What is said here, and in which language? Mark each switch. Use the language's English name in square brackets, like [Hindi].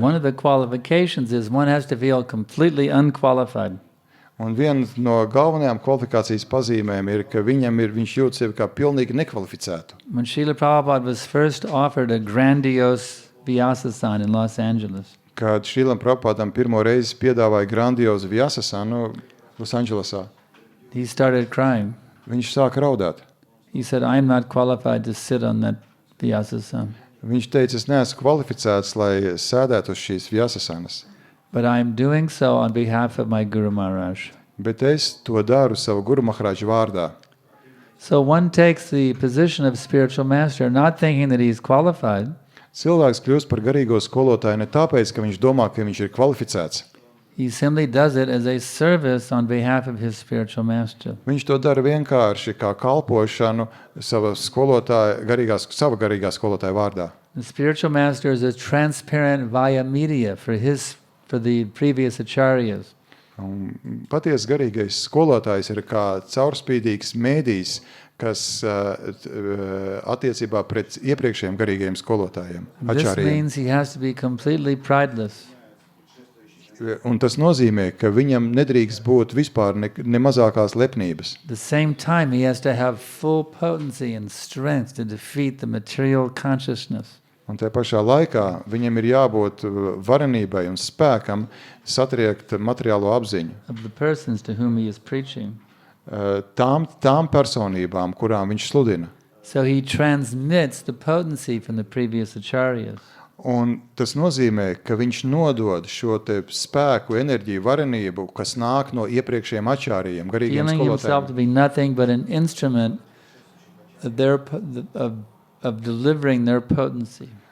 [English] One of the qualifications is one has to feel completely unqualified. [Latvian] Un viena no galvenajām kvalifikācijas pazīmēm ir, ka viņš jūt sevi kā pilnīgi nekvalificētu. [English] When Srila Prabhupada was first offered a grandiose Vyasasana in Los Angeles, [Latvian] kad Šrilam Prabhupādam pirmo reizi piedāvāja grandiozu Vyasasanu Losandželosā, [English] he started crying. [Latvian] viņš sāka raudāt. [English] He said, I'm not qualified to sit on that Vyasasana, [Latvian] Viņš teica, es neesmu kvalificēts, lai sēdētu uz šīs Vyasasanas, [English] but I'm doing so on behalf of my Guru Maharaj. [Latvian] bet es to daru savu Guru Maharāžu vārdā. [English] So one takes the position of spiritual master, not thinking that he's qualified, [Latvian] Cilvēks kļūst par garīgo skolotāju ne tāpēc, ka viņš domā, ka viņš ir kvalificēts. [English] he simply does it as a service on behalf of his spiritual master. [Latvian] Viņš to dara vienkārši kā kalpošanu sava garīgā skolotāja vārdā. [English] The spiritual master is a transparent via media for the previous acharyas. [Latvian] Un patiesi garīgais skolotājs ir kā caurspīdīgs mēdījs, kas attiecībā pret iepriekšējiem garīgajiem skolotājiem, [English] This [Latvian] ačāriem. [English] means he has to be completely prideless. [Latvian] Un tas nozīmē, ka viņam nedrīkst būt vispār ne mazākās lepnības. [English] At the same time, he has to have full potency and strength to defeat the material consciousness. [Latvian] Un tajā pašā laikā viņam ir jābūt varenībai un spēkam satriekt materiālo apziņu [English] Of the persons to whom he is preaching. [Latvian] tām personībām, kurām viņš sludina. [English] So he transmits the potency from the previous acharyas. [Latvian] Un tas nozīmē, ka viņš nodod šo te spēku, enerģiju, varenību, kas nāk no iepriekšējiem ačārījiem, garīgiem [English] Feeling himself to [Latvian] skolotājiem. [English] be nothing but an instrument of delivering their potency.